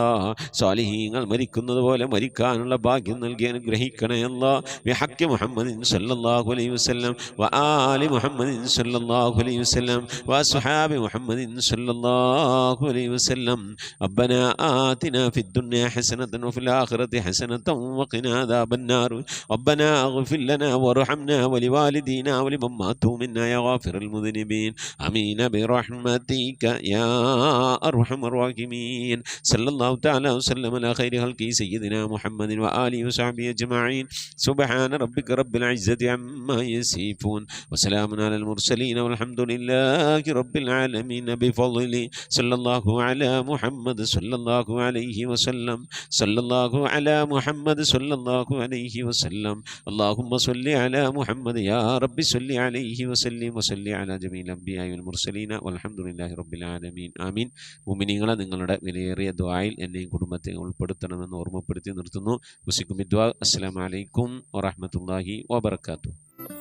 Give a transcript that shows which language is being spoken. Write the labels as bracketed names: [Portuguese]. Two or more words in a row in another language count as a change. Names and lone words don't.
[Malayalam] സ്വാലിഹീങ്ങൾ മരിക്കുന്നത് പോലെ മരിക്കാനുള്ള ഭാഗ്യം നൽകി അനുഗ്രഹിക്കണേ അല്ലാ. [Arabic] بحق محمد صلى الله عليه وسلم وآل محمد صلى الله عليه وسلم وأصحاب محمد صلى الله عليه وسلم. ربنا آتنا في الدنيا حسنة وفي الآخرة حسنة وقنا عذاب النار. ربنا اغفر لنا وارحمنا ولوالدينا ولمن ماتوا منا يا غافر المذنبين. آمين برحمتك يا أرحم الراحمين. صلى الله تعالى وسلم على خير خلقه سيدنا محمد وآله وصحبه أجمعين. سبحان ربك رب العزة عما يصفون وسلام على المرسلين والحمد لله رب العالمين بفضله. صلى الله على محمد صلى الله عليه وسلم. صلى الله على محمد صلى الله عليه وسلم. اللهم صل على محمد يا رب صل عليه وسلم وصل على جميع الأنبياء والمرسلين والحمد لله رب العالمين. [Malayalam] ആമീൻ. മുഅ്മിനീങ്ങളെ, നിങ്ങളുടെ വിലയേറിയ ദുആയിൽ എന്നെയും കുടുംബത്തെ ഉൾപ്പെടുത്തണമെന്ന് ഓർമ്മപ്പെടുത്തി നിർത്തുന്നു. വസിക്കും ദുആ. [Arabic] السلام عليكم ورحمة الله وبركاته.